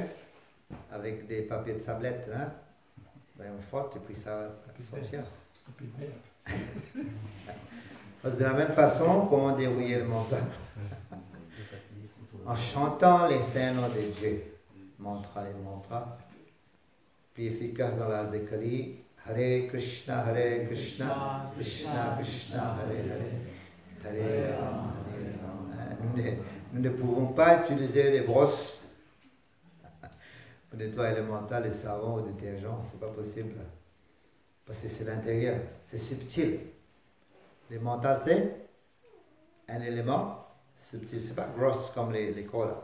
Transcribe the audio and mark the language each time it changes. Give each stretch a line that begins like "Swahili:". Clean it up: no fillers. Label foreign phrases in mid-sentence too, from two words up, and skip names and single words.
French: Avec des papiers de tablette, hein? Ben, on frotte et puis ça va sortir. Parce que de la même façon, comment dérouiller le mental? En chantant les saints noms de Dieu. Mantra les mantras. Puis efficace dans l'art de Kali.
Sanskrit: Hare Krishna, Krishna Krishna, Hare Ram, Hare Ram.
French: Nous ne pouvons pas utiliser les brosses pour nettoyer le mental, les savons ou les détergents. C'est pas possible. Parce que c'est l'intérieur. C'est subtil. Le mental, c'est un élément subtil. C'est pas gros comme les corps.